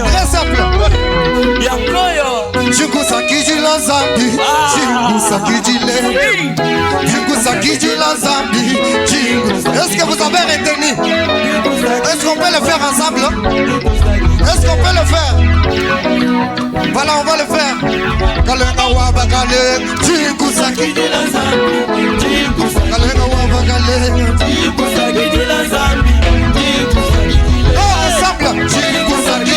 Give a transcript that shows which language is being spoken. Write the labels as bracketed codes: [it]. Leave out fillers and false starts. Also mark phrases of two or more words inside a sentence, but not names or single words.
[lu] Jingusa kijila zambi, jingusa kijile. Jingusa kijila zambi, jingusa. [fr] Est-ce que vous avez retenu? Est-ce qu'on peut le faire ensemble? Est-ce qu'on peut le faire? Voilà, on va le faire. [lu] Kalenga wabagale, jingusa kijila zambi, jingusa. Kalenga wabagale, jingusa kijila zambi, jingusa. [fr] Ensemble, jingusa.